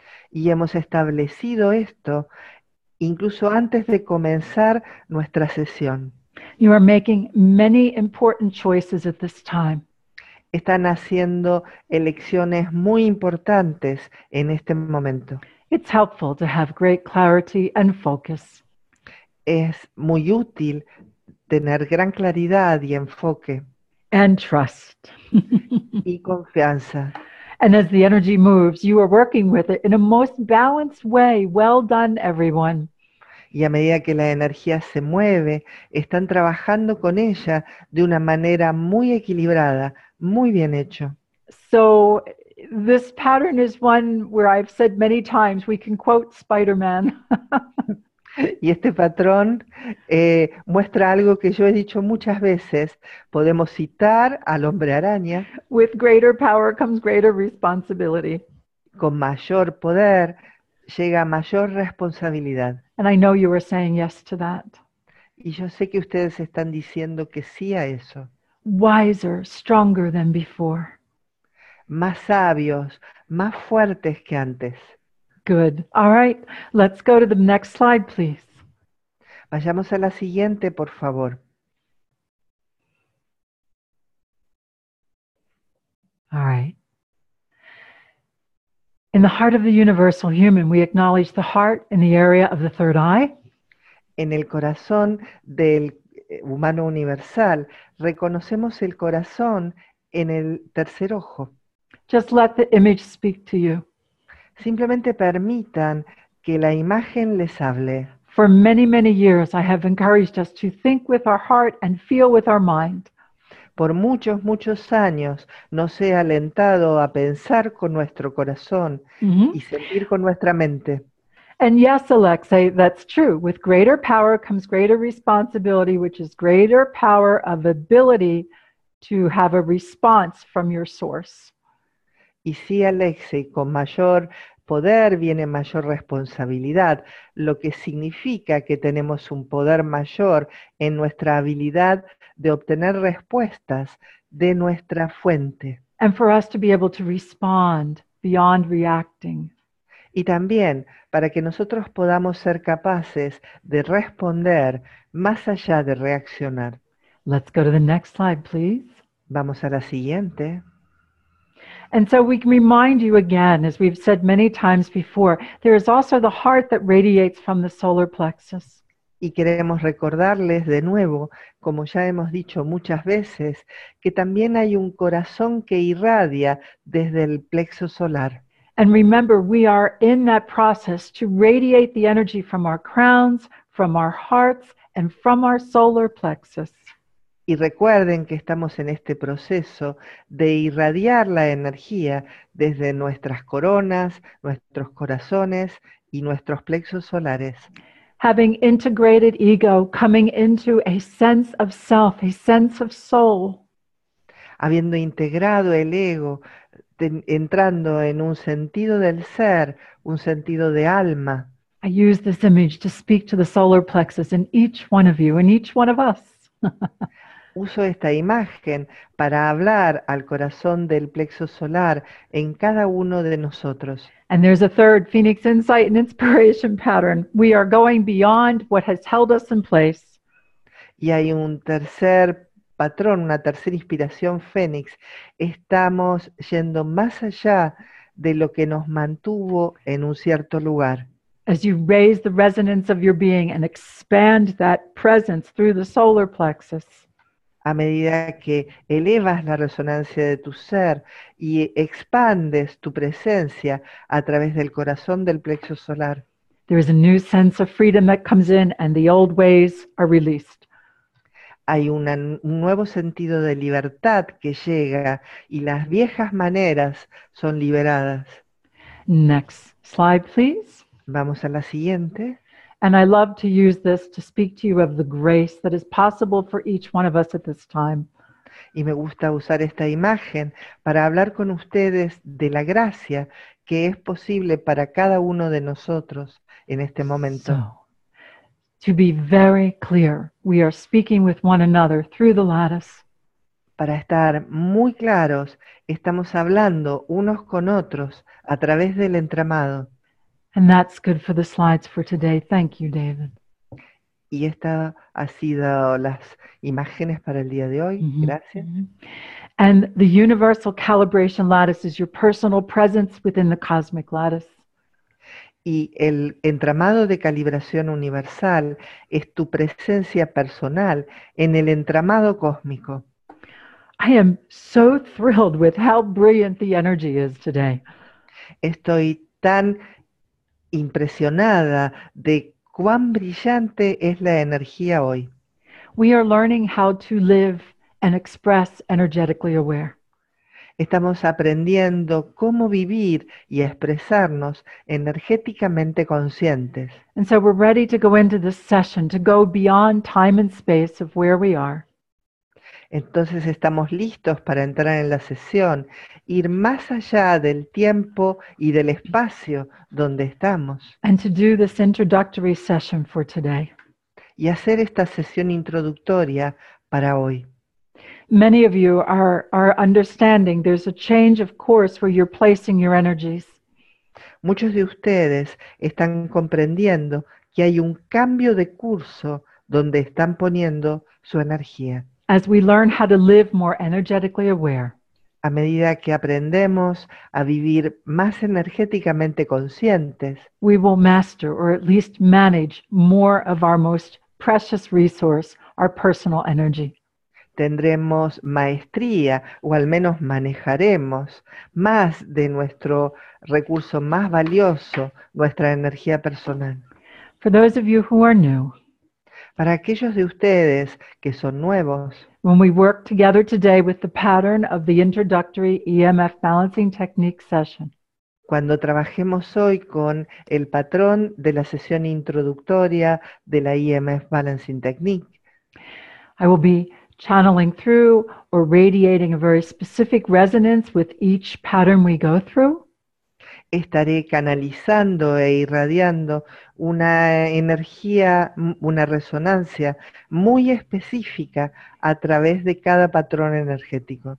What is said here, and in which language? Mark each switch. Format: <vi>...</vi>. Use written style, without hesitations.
<es>Y hemos establecido esto incluso antes de comenzar nuestra sesión.</es> <en>You are making many important choices at this time.</en> <es>Están haciendo elecciones muy importantes en este momento.</es> <en>It's helpful to have great clarity and focus.</en> <es>Es muy útil tener gran claridad y enfoque</es> <en>And trust.</en> <es>y confianza.</es> <en>And as the energy moves, you are working with it in a most balanced way. Well done, everyone.</en> <es>Y a medida que la energía se mueve, están trabajando con ella de una manera muy equilibrada, muy bien hecho.</es> <en>So this pattern is one where I've said many times we can quote Spider-Man.</en> <es>Y este patrón muestra algo que yo he dicho muchas veces. Podemos citar al hombre araña:</es> <en>With greater power comes greater responsibility.</en> <es>con mayor poder llega mayor responsabilidad.</es> <en>And I know you are saying yes to that.</en> <es>Y yo sé que ustedes están diciendo que sí a eso.</es> <en>Wiser, stronger than before.</en> <es>Más sabios, más fuertes que antes.</es> <en>Good. All right. Let's go to the next slide, please.</en> <es>Vayamos a la siguiente, por favor.</es> <en>All right. In the heart of the universal human, we acknowledge the heart in the area of the third eye.</en> <es>En el corazón del humano universal, reconocemos el corazón en el tercer ojo.</es> <en>Just let the image speak to you.</en> <es>Simplemente permitan que la imagen les hable.</es> <en>For many, many years, I have encouraged us to think with our heart and feel with our mind.</en> <es>Por muchos, muchos años nos he alentado a pensar con nuestro corazón y sentir con nuestra mente.</es> <en>And yes, Alexei, that's true. With greater power comes greater responsibility, which is greater power of ability to have a response from your source.</en> <es>Y sí, Alexei, con mayor poder viene mayor responsabilidad, lo que significa que tenemos un poder mayor en nuestra habilidad de obtener respuestas de nuestra fuente.</es> <en>And for us to be able to respond beyond reacting.</en> <es>Y también para que nosotros podamos ser capaces de responder más allá de reaccionar.</es> <en>Let's go to the next slide, please.</en> <es>Vamos a la siguiente.</es> <en>And so we can remind you again, as we've said many times before, there is also the heart that radiates from the solar plexus.</en> <es>Y queremos recordarles de nuevo, como ya hemos dicho muchas veces, que también hay un corazón que irradia desde el plexo solar.</es> <en>And remember, we are in that process to radiate the energy from our crowns, from our hearts, and from our solar plexus.</en> <es>Y recuerden que estamos en este proceso de irradiar la energía desde nuestras coronas, nuestros corazones y nuestros plexos solares.</es> <en>Having integrated ego, coming into a sense of self, a sense of soul.</en> <es>Habiendo integrado el ego, entrando en un sentido del ser, un sentido de alma.</es> <en>I use this image to speak to the solar plexus in each one of you, in each one of us.</en> <es>Uso esta imagen para hablar al corazón del plexo solar en cada uno de nosotros.</es> <en>And there's a third Phoenix insight and inspiration pattern. We are going beyond what has held us in place.</en> <es>Y hay un tercer patrón, una tercera inspiración fénix. Estamos yendo más allá de lo que nos mantuvo en un cierto lugar.</es> <en>As you raise the resonance of your being and expand that presence through the solar plexus,</en> <es>A medida que elevas la resonancia de tu ser y expandes tu presencia a través del corazón del plexo solar,</es> <en>there is a new sense of freedom that comes in and the old ways are released.</en> <es>hay un nuevo sentido de libertad que llega y las viejas maneras son liberadas.</es> <en>Next slide, please.</en> <es>Vamos a la siguiente.</es> <en>And I love to use this to speak to you of the grace that is possible for each one of us at this time.</en> <es>Y me gusta usar esta imagen para hablar con ustedes de la gracia que es posible para cada uno de nosotros en este momento.</es> <en>So, to be very clear, we are speaking with one another through the lattice.</en> <es>Para estar muy claros, estamos hablando unos con otros a través del entramado.</es> <en>And that's good for the slides for today. Thank you, David.</en> <es>Y estas han sido las imágenes para el día de hoy. Gracias.</es> <en>And the universal calibration lattice is your personal presence within the cosmic lattice.</en> <es>Y el entramado de calibración universal es tu presencia personal en el entramado cósmico.</es> <en>I am so thrilled with how brilliant the energy is today.</en> <es>Estoy tan impresionada de cuán brillante es la energía hoy.</es> <en>We are learning how to live and express energetically aware.</en> <es>Estamos aprendiendo cómo vivir y expresarnos energéticamente conscientes.</es> <en>And so we're ready to go into this session, to go beyond time and space of where we are.</en> <es>Entonces estamos listos para entrar en la sesión, ir más allá del tiempo y del espacio donde estamos.</es> <en>And to do this introductory session for today.</en> <es>Y hacer esta sesión introductoria para hoy.</es> <en>Many of you are understanding there's a change of course where you're placing your energies.</en> <es>Muchos de ustedes están comprendiendo que hay un cambio de curso donde están poniendo su energía.</es> <en>As we learn how to live more energetically aware,</en> <es>A medida que aprendemos a vivir más energéticamente conscientes,</es> <en>we will master or at least manage more of our most precious resource, our personal energy.</en> <es>tendremos maestría o al menos manejaremos más de nuestro recurso más valioso, nuestra energía personal.</es> <en>For those of you who are new,</en> <es>Para aquellos de ustedes que son nuevos,</es> <en>when we work together today with the pattern of the introductory EMF balancing technique session,</en> <es>cuando trabajemos hoy con el patrón de la sesión introductoria de la EMF Balancing Technique,</es> <en>I will be channeling through or radiating a very specific resonance with each pattern we go through.</en> <es>estaré canalizando e irradiando una energía, una resonancia muy específica a través de cada patrón energético.</es>